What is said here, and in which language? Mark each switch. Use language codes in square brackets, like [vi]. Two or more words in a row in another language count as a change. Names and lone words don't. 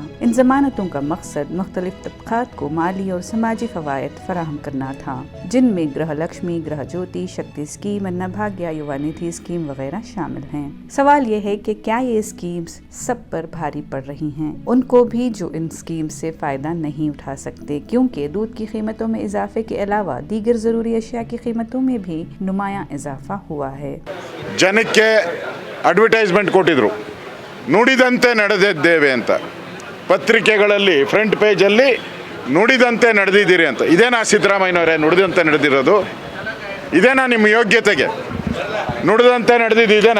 [ur] ان ضمانتوں کا مقصد مختلف طبقات کو مالی اور سماجی فوائد فراہم کرنا تھا، جن میں گرہ لکشمی، گرہ جیوتی، شکتی اسکیم، انّ بھاگیہ، یووا ندھی اسکیم وغیرہ شامل ہیں. سوال یہ ہے کہ کیا یہ اسکیمز سب پر بھاری پڑ رہی ہیں، ان کو بھی جو ان اسکیم سے فائدہ نہیں اٹھا سکتے، کیونکہ دودھ کی قیمتوں میں اضافے کے علاوہ دیگر ضروری اشیا کی قیمتوں میں بھی نمایاں اضافہ ہوا ہے. [kn] ಜನಕ್ಕೆ ಅಡ್ವರ್ಟೈಸ್ಮೆಂಟ್ ಕೊಟ್ಟಿದ್ರು, ನುಡಿದಂತೆ ನಡೆದಿದ್ದೇವೆ ಅಂತ ಪತ್ರಿಕೆಗಳಲ್ಲಿ [en] front page-alli [kn] ನುಡಿದಂತೆ ನಡೆದಿದ್ದೀರಿ ಅಂತ. ಇದೇನಾ ಸಿದ್ದರಾಮಯ್ಯನವರೇ ನುಡಿದಂತೆ ನಡೆದಿರೋದು? ಇದೇನಾ ನಿಮ್ಮ ಯೋಗ್ಯತೆಗೆ? ನುಡಿದಂತೆ ನಡೆದಿದ್ದು ಇದೇನಾ?